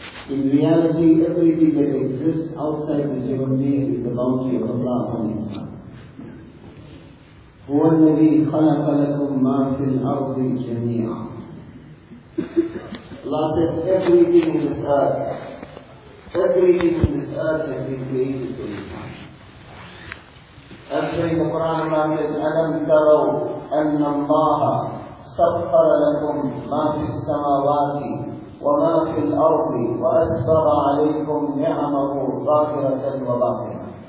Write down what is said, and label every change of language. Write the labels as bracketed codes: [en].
[en] In reality, everything that exists outside this human being is the bounty of Allah upon himself. [ar] هو الذي خلق لكم ما في الأرض جميعا. [en] Allah says, everything in this earth, everything in this earth has been created for Islam. Elsewhere in the Quran, Allah says, [ar] أَلَمْ تَرَوْا أَنَّ اللَّهَ سَخَّرَ لَكُمْ مَا فِي السَّمَاوَاتِ وَمَا فِي الْأَرْضِ وَأَسْبَغَ عَلَيْكُمْ نِعَمَهُ ظَاهِرَةً وَبَاطِنَةً.